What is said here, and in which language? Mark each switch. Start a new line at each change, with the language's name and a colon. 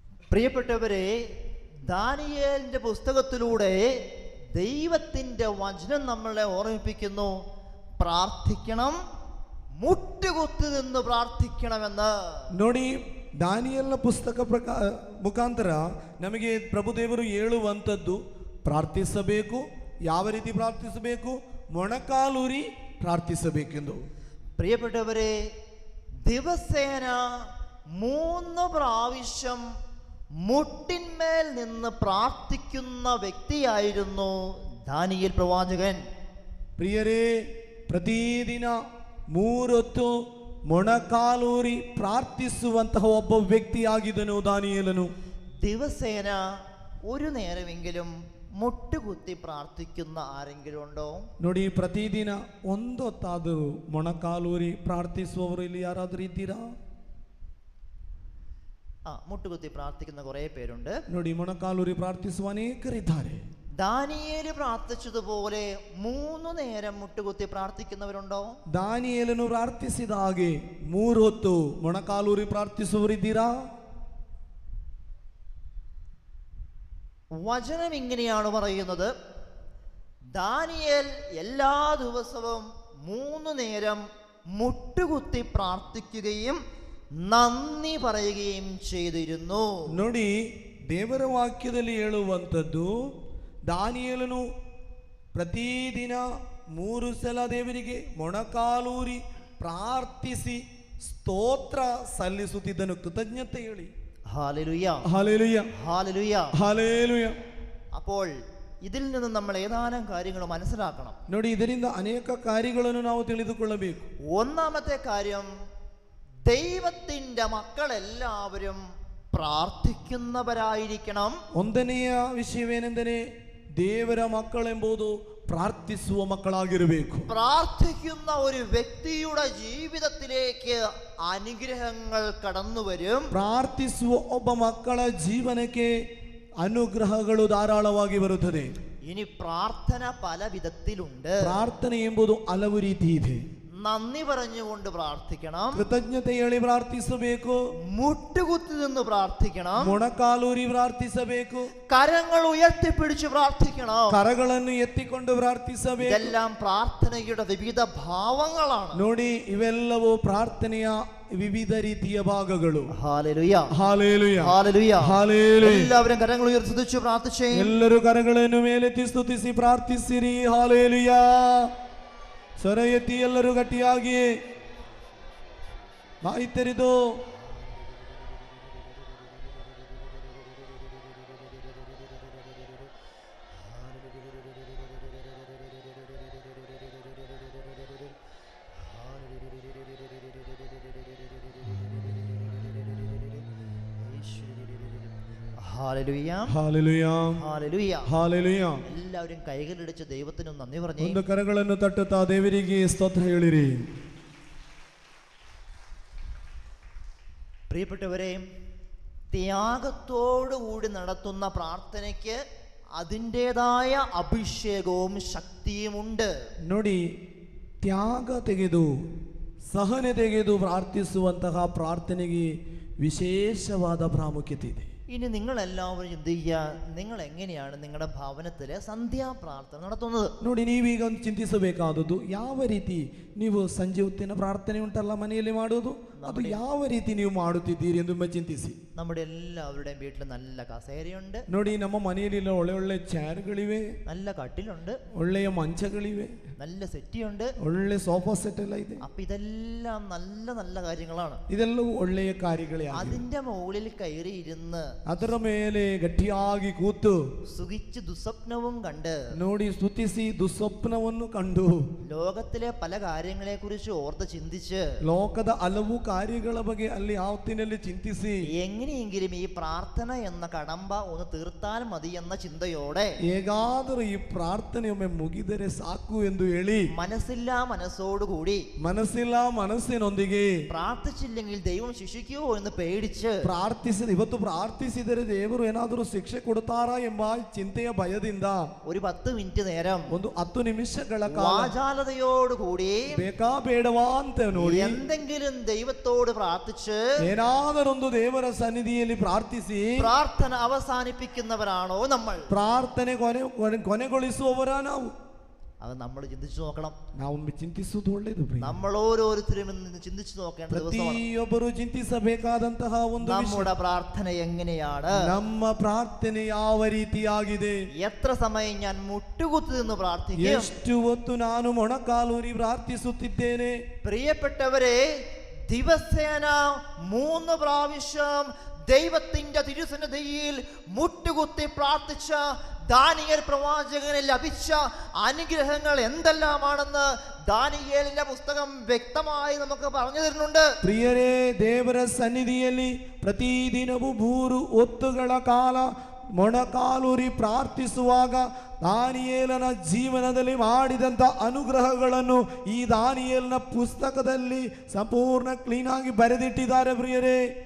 Malayalam: പ്രിയപ്പെട്ടവരെ, ദാനിയേലിന്റെ പുസ്തകത്തിലൂടെ ദൈവത്തിന്റെ വചനം നമ്മളെ ഓർമ്മിപ്പിക്കുന്നു, പ്രാർത്ഥിക്കണം, മുട്ടുകുത്തി നിന്ന് പ്രാർത്ഥിക്കണമെന്ന്.
Kannada: ನೋಡಿ, ದಾನಿಯೇಲನ ಪುಸ್ತಕ ಮುಖಾಂತರ ನಮಗೆ ಪ್ರಭುದೇವರು ಹೇಳುವಂಥದ್ದು, ಪ್ರಾರ್ಥಿಸಬೇಕು. ಯಾವ ರೀತಿ ಪ್ರಾರ್ಥಿಸಬೇಕು? ಮೊಣಕಾಲೂರಿ പ്രാർത്ഥിസಬೇಕೆಂದು.
Malayalam: പ്രിയപ്പെട്ടവരെ, ദിവസേന 3 പ്രാവശ്യം മുട്ടിന്മേൽ നിന്ന് പ്രാർത്ഥിക്കുന്ന വ്യക്തിയായിരുന്നു ദാനിയേൽ പ്രവാചകൻ.
Kannada: ಪ್ರಿಯರೇ, ಪ್ರತಿದಿನ 3 ಹೊತ್ತು ಮೊಣಕಾಲೂರಿ ಪ್ರಾರ್ಥಿಸುವಂತಹ ಒಬ್ಬ ವ್ಯಕ್ತಿಯಾಗಿದ್ದನು ದಾನಿಯೇಲನು.
Malayalam: ദിവസേന ഒരു നേരമെങ്കിലും മുട്ടുകുത്തി പ്രാർത്ഥിക്കുന്ന ആരെങ്കിലും ഉണ്ടോ?
Kannada: ನೋಡಿ, ಪ್ರತಿದಿನ ಒಂದೊತ್ತಾದರೂ ಮೊಣಕಾಲೂರಿ ಪ್ರಾರ್ಥಿಸುವವರು ಇಲ್ಲಿ ಯಾರಾದರೂ ಇದ್ದೀರಾ?
Malayalam: മുട്ടുകുത്തി പ്രാർത്ഥിക്കുന്ന കുറെ പേരുണ്ട്.
Kannada: ನೋಡಿ, ಮೊಣಕಾಲೂರಿ ಪ್ರಾರ್ಥಿಸುವ ಅನೇಕರಿದ್ದಾರೆ.
Malayalam: ദാനിയേല് പ്രാർത്ഥിച്ചതുപോലെ 3 നേരം മുട്ടുകുത്തി പ്രാർത്ഥിക്കുന്നവരുണ്ടോ?
Kannada: ದಾನಿಯೇಲನು ಪ್ರಾರ್ಥಿಸಿದ ಹಾಗೆ 3 ಹೊತ್ತು ಮೊಣಕಾಲೂರಿ ಪ್ರಾರ್ಥಿಸುವವರಿದ್ದೀರಾ?
Malayalam: വചനം ഇങ്ങനെയാണ് പറയുന്നത്, ദാനിയേൽ എല്ലാ ദിവസവും 3 നേരം മുട്ടുകുത്തി പ്രാർത്ഥിക്കുകയും നന്ദി പറയുകയും ചെയ്തിരുന്നു.
Kannada: ನೋಡಿ, ದೇವರ ವಾಕ್ಯದಲ್ಲಿ ಹೇಳುವಂಥದ್ದು, ದಾನಿಯೇಲನು ಪ್ರತಿದಿನ 3 ಸಲ ದೇವರಿಗೆ ಮೊಣಕಾಲೂರಿ ಪ್ರಾರ್ಥಿಸಿ ಸ್ತೋತ್ರ ಸಲ್ಲಿಸುತ್ತಿದ್ದನು, ಕೃತಜ್ಞತೆ ಹೇಳಿ.
Malayalam: Hallelujah, hallelujah, hallelujah, hallelujah. അപ്പോൾ ഇതിൽ നിന്ന് നമ്മൾ ഏതാനും കാര്യങ്ങൾ മനസ്സിലാക്കണം.
Kannada: ನೋಡಿ, ಇದರಿಂದ ಅನೇಕ ಕಾರ್ಯಗಳನ್ನು ನಾವು ತಿಳಿದುಕೊಳ್ಳಬೇಕು.
Malayalam: ഒന്നാമത്തെ കാര്യം, ദൈവത്തിന്റെ മക്കളെല്ലാവരും പ്രാർത്ഥിക്കുന്നവരായിരിക്കണം.
Kannada: ಒಂದನೆಯ ವಿಷಯವೇನೆಂದರೆ, ದೇವರ ಮಕ್ಕಳೆಂಬುದು ಪ್ರಾರ್ಥಿಸುವ ಮಕ್ಕಳಾಗಿರಬೇಕು.
Malayalam: പ്രാർത്ഥിക്കുന്ന ഒരു വ്യക്തിയുടെ ജീവിതത്തിലേക്ക് അനുഗ്രഹങ്ങൾ കടന്നു വരും.
Kannada: ಪ್ರಾರ್ಥಿಸುವ ಒಬ್ಬ ಮಕ್ಕಳ ಜೀವನಕ್ಕೆ ಅನುಗ್ರಹಗಳು ಧಾರಾಳವಾಗಿ ಬರುತ್ತದೆ.
Malayalam: ഇനി പ്രാർത്ഥന പല വിധത്തിലുണ്ട്.
Kannada: ಪ್ರಾರ್ಥನೆ ಎಂಬುದು ಹಲವು ರೀತಿ ಇದೆ.
Malayalam: നന്ദി പറഞ്ഞുകൊണ്ട് പ്രാർത്ഥിക്കണം,
Kannada: ಕೃತಜ್ಞತೆ ಹೇಳಿ ಪ್ರಾರ್ಥಿಸಬೇಕು,
Malayalam: മുട്ടുകുത്തി നിന്ന് പ്രാർത്ഥിക്കണം,
Kannada: ಮೊಣಕಾಲೂರಿ ಪ್ರಾರ್ಥಿಸಬೇಕು,
Malayalam: കരങ്ങൾ ഉയർത്തിപ്പിടിച്ച് പ്രാർത്ഥിക്കണം.
Kannada: ಕರಗಳನ್ನು ಎತ್ತಿಕೊಂಡು ಪ್ರಾರ್ಥಿಸಬೇಕು.
Malayalam: ഇതെല്ലാം പ്രാർത്ഥനയുടെ വിവിധ ഭാവങ്ങളാണ്.
Kannada: ನೋಡಿ, ಇವೆಲ್ಲವೂ ಪ್ರಾರ್ಥನೆಯ ವಿವಿಧ ರೀತಿಯ ಭಾಗಗಳು.
Malayalam: Hallelujah,
Kannada: hallelujah,
Malayalam: hallelujah,
Kannada: hallelujah.
Malayalam: എല്ലാവരും കരങ്ങൾ ഉയർത്തി സ്തുതിച്ച് പ്രാർത്ഥിച്ചേ.
Kannada: ಎಲ್ಲರೂ ಕರಗಳನ್ನು ಮೇಲೆತ್ತಿ ಸ್ತುತಿಸಿ ಪ್ರಾರ್ಥಿಸಿರಿ. ಹಲ್ಲೆಲೂಯಾ. ಸ್ವರ ಎತ್ತಿ ಎಲ್ಲರೂ ಗಟ್ಟಿಯಾಗಿ ಬಾಯಿ ತೆರೆದು
Malayalam: ഹല്ലേലൂയ, ഹല്ലേലൂയ, ഹല്ലേലൂയ,
Kannada: ಹಲ್ಲೆಲೂಯ.
Malayalam: എല്ലാവരും കൈകളിടിച്ച് ദൈവത്തിന് നന്ദി പറഞ്ഞു.
Kannada: ಒಂದು ಕರಗಳನ್ನು ತಟ್ಟುತ್ತಾ ದೇವರಿಗೆ ಸ್ತೋತ್ರ ಹೇಳಿರಿ.
Malayalam: പ്രിയപ്പെട്ടവരെ, ത്യാഗത്തോടുകൂടി നടത്തുന്ന പ്രാർത്ഥനയ്ക്ക് അതിൻ്റെതായ അഭിഷേകവും ശക്തിയുമുണ്ട്.
Kannada: ನೋಡಿ, ತ್ಯಾಗ ತೆಗೆದು ಸಹನೆ ತೆಗೆದು ಪ್ರಾರ್ಥಿಸುವಂತಹ ಪ್ರಾರ್ಥನೆಗೆ ವಿಶೇಷವಾದ ಪ್ರಾಮುಖ್ಯತೆ ಇದೆ.
Malayalam: ഇനി നിങ്ങളെല്ലാവരും ചിന്തിക്കുക, നിങ്ങൾ എങ്ങനെയാണ് നിങ്ങളുടെ ഭവനത്തിലെ സന്ധ്യാപ്രാർത്ഥന നടത്തുന്നത്?
Kannada: ನೋಡಿ, ನೀವೀಗ ಒಂದು ಚಿಂತಿಸಬೇಕಾದದ್ದು, ಯಾವ ರೀತಿ ನೀವು ಸಂಜೆ ಹೊತ್ತಿನ ಪ್ರಾರ್ಥನೆ ಉಂಟಲ್ಲ ಮನೆಯಲ್ಲಿ ಮಾಡುವುದು, ಅದು ಯಾವ ರೀತಿ ನೀವು ಮಾಡುತ್ತಿದ್ದೀರಿ ಎಂದು ಚಿಂತಿಸಿ.
Malayalam: നമ്മുടെ എല്ലാവരുടെയും വീട്ടിൽ നല്ല കസേരയുണ്ട്.
Kannada: ನೋಡಿ, ನಮ್ಮ ಮನೆಯಲ್ಲಿ ಒಳ್ಳೆ ಒಳ್ಳೆ ಚೇರ್ಗಳಿವೆ,
Malayalam: നല്ല കട്ടിലുണ്ട്,
Kannada: ಒಳ್ಳೆಯ ಮಂಚಗಳಿವೆ,
Malayalam: നല്ല സെറ്റിയുണ്ട്,
Kannada: ಒಳ್ಳೆ ಸೋಫಾ ಸೆಟ್ ಎಲ್ಲ ಇದೆ.
Malayalam: അപ്പൊ ഇതെല്ലാം നല്ല നല്ല കാര്യങ്ങളാണ്.
Kannada: ಇದೆಲ್ಲವೂ ಒಳ್ಳೆಯ ಕಾರ್ಯಗಳೇ.
Malayalam: അതിന്റെ മുകളിൽ കയറി ഇരുന്ന്
Kannada: ಅದರ ಮೇಲೆ ಗಟ್ಟಿಯಾಗಿ ಕೂತು
Malayalam: സുഖിച്ച് ദുസ്വപ്നവും കണ്ട്,
Kannada: ನೋಡಿ, ಸ್ತುತಿಸಿ ದುಸ್ವಪ್ನವನ್ನು ಕಂಡು,
Malayalam: ലോകത്തിലെ പല കാര്യങ്ങളെ കുറിച്ച് ഓർത്ത് ചിന്തിച്ച്,
Kannada: ಲೋಕದ ಹಲವು ಕಾರ್ಯಗಳ ಬಗ್ಗೆ ಅಲ್ಲಿ ಆವತ್ತಿನಲ್ಲಿ ಚಿಂತಿಸಿ,
Malayalam: എങ്ങനെയെങ്കിലും ഈ പ്രാർത്ഥന എന്ന കടമ്പ ഒന്ന് തീർത്താൽ മതി എന്ന ചിന്തയോടെ,
Kannada: ಹೇಗಾದರೂ ಈ ಪ್ರಾರ್ಥನೆಯೊಮ್ಮೆ ಮುಗಿದರೆ ಸಾಕು ಎಂದು ಹೇಳಿ,
Malayalam: മനസ്സില്ലാ മനസ്സോടുകൂടി,
Kannada: ಮನಸ್ಸಿಲ್ಲ ಮನಸ್ಸಿನೊಂದಿಗೆ
Malayalam: പ്രാർത്ഥിച്ചില്ലെങ്കിൽ ദൈവം ശിക്ഷിക്കുമോ എന്ന് പേടിച്ച്,
Kannada: ಇವತ್ತು ಪ್ರಾರ್ಥಿಸಿದರೆ ದೇವರು ಏನಾದರೂ ಶಿಕ್ಷೆ ಕೊಡುತ್ತಾರಾ ಎಂಬ ಚಿಂತೆಯ ಭಯದಿಂದ
Malayalam: ഒരു 10 മിനിറ്റ് നേരം
Kannada: ಒಂದು 10 ನಿಮಿಷಗಳ ಕಾಲ
Malayalam: വാചാലതയോടുകൂടി
Kannada: ಬೇಕಾ ಬೇಡವಾ ಅಂತ ನೋಡಿ
Malayalam: എന്തെങ്കിലും ദൈവത്തോട് പ്രാർത്ഥിച്ച്
Kannada: ಏನಾದರೊಂದು ದೇವರ ಸನ್ನಿಧಿಯಲ್ಲಿ ಪ್ರಾರ್ಥಿಸಿ
Malayalam: പ്രാർത്ഥന അവസാനിപ്പിക്കുന്നവരാണോ നമ്മൾ?
Kannada: ಪ್ರಾರ್ಥನೆ ಕೊನೆಗೊಳಿಸುವವರ ನಾವು.
Malayalam: അത് നമ്മൾ ചിന്തിച്ചു നോക്കണം.
Kannada: ನಾವೊಮ್ಮೆ ಚಿಂತಿಸುವುದು ಒಳ್ಳೆಯದು.
Malayalam: നമ്മൾ ഓരോരുത്തരും ഇന്ന് ചിന്തിച്ചു നോക്കേണ്ട ദിവസമാണ്.
Kannada: ಪ್ರತಿಯೊಬ್ಬರು ಚಿಂತಿಸಬೇಕಾದಂತಹ ಒಂದು
Malayalam: നമ്മുടെ പ്രാർത്ഥന എങ്ങനെയാണ്?
Kannada: ನಮ್ಮ ಪ್ರಾರ್ಥನೆ ಯಾವ ರೀತಿಯಾಗಿದೆ?
Malayalam: എത്ര സമയം ഞാൻ മുട്ടുകുത്തി നിന്ന് പ്രാർത്ഥിക്കും?
Kannada: ಎಷ್ಟು ಹೊತ್ತು ನಾನು ಮೊಣಕಾಲೂರಿ ಪ್ರಾರ್ಥಿಸುತ್ತಿದ್ದೇನೆ?
Malayalam: പ്രിയപ്പെട്ടവരെ, ദിവസേന 3 പ്രാവശ്യം ദൈവത്തിന്റെ തിരുസന്നിധിയിൽ മുട്ടുകുത്തി പ്രാർത്ഥിച്ച ദാനിയേൽ പ്രവാചകന് ലഭിച്ച അനുഗ്രഹങ്ങൾ എന്തെല്ലാമാണെന്ന് ദാനിയേലിന്റെ പുസ്തകം വ്യക്തമായി നമുക്ക് പറഞ്ഞു തരുന്നുണ്ട്.
Kannada: ಪ್ರಿಯರೇ, ದೇವರ ಸನ್ನಿಧಿಯಲ್ಲಿ ಪ್ರತಿದಿನವೂ 3 ಹೊತ್ತುಗಳ ಕಾಲ ಮೊಣಕಾಲೂರಿ ಪ್ರಾರ್ಥಿಸುವಾಗ ದಾನಿಯೇಲನ ಜೀವನದಲ್ಲಿ ಮಾಡಿದಂಥ ಅನುಗ್ರಹಗಳನ್ನು ಈ ದಾನಿಯೇಲನ ಪುಸ್ತಕದಲ್ಲಿ ಸಂಪೂರ್ಣ ಕ್ಲೀನ್ ಆಗಿ ಬರೆದಿಟ್ಟಿದ್ದಾರೆ ಪ್ರಿಯರೇ.